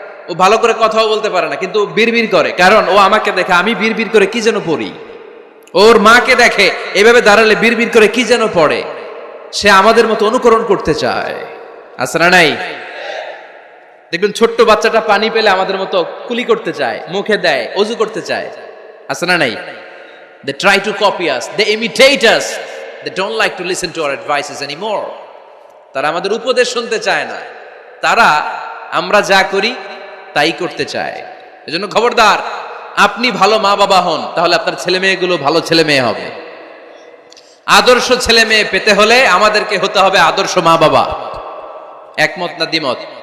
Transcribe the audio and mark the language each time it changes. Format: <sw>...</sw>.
<bn>ও ভালো করে কথাও বলতে পারে না, কিন্তু বিড়বিড় করে, কারণ ও আমাকে দেখে আমি বিড়বিড় করে কি যেন পড়ি। ওর মাকে দেখে এভাবে দাঁড়ালে বিড়বিড় করে কি যেন পড়ে। সে আমাদের মতো অনুকরণ করতে চায়, আছে না নাই? দেখবেন ছোট্ট বাচ্চাটা পানি পেলে আমাদের মতো কুলি করতে চায়, মুখে দেয়, ওযু করতে চায়, আছে না নাই?</bn> <en>They try to copy us, they imitate us, they don't like to listen to our advices anymore.</en> <bn>তারা আমাদের উপদেশ শুনতে চায় না, তারা আমরা যা করি তাই করতে চায়। এজন্য খবরদার, আপনি ভালো মা বাবা হন, তাহলে আপনার ছেলে মেয়েগুলো ভালো ছেলে মেয়ে হবে। আদর্শ ছেলে মেয়ে পেতে হলে আমাদেরকে হতে হবে আদর্শ মা বাবা। একমত না দ্বিমত?</bn>